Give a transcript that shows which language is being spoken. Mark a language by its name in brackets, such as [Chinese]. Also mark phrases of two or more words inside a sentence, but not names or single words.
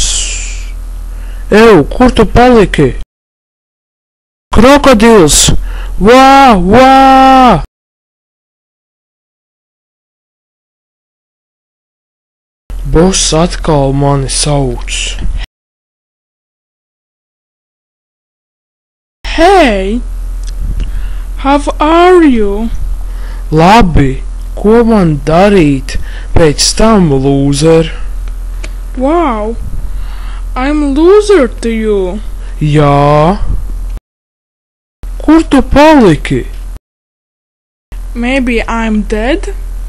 [Latvian] Ew, kur tu paliki? Krokodils! Vā, vā! Boss atkal mani sauc. [English] Hey! How are you? [Latvian] Labi, ko man darīt pēc tam, loser? [English] Wow! I'm loser to you. [Latvian] Jā. Kur tu paliki? [English] Maybe I'm dead?